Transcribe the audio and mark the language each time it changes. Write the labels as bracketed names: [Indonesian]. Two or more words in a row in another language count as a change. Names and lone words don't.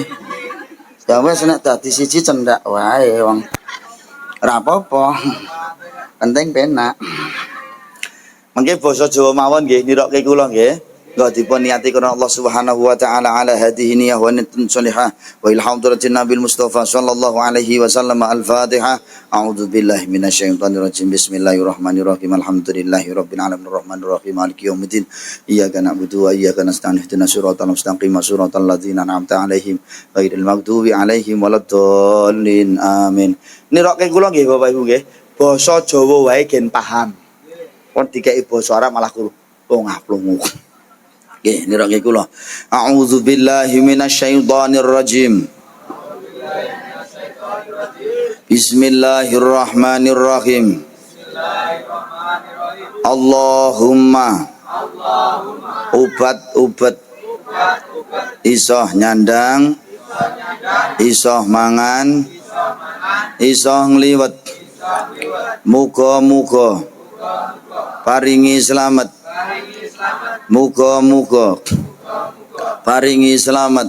[Javanese] Ya wis nek dadi siji cendak wae wong. Ora apa-apa. Penting penak. Mengke basa Jawa mawon nggih nirokke kula nggih. Engko dipun niati karena [Arabic] الله سبحانه وتعالى على هذه النية ونية صالحة وإلى حضرة النبي المصطفى صلى الله عليه وسلم الفاتحة. أعوذ بالله من الشيطان الرجيم. بسم الله الرحمن الرحيم. الحمد لله رب العالمين الرحمن الرحيم مالك يوم الدين. إياك نعبد وإياك نستعين اهدنا الصراط المستقيم صراط الذين أنعمت عليهم غير المغضوب عليهم ولا الضالين. Amin. [Javanese] Nirokke kula nggih Bapak Ibu nggih. Basa Jawa wae gen paham. Kon dikeki basa Arab malah kulo plungah-plungu. Nggih, nirokke kula. [Arabic] أعوذ بالله من الشيطان الرجيم. بسم الله الرحمن الرحيم. [Javanese] Allahumma ubat isoh nyandang isoh mangan isoh ngliwet muga-muga paringi slamet. Muga-muga paringi selamat.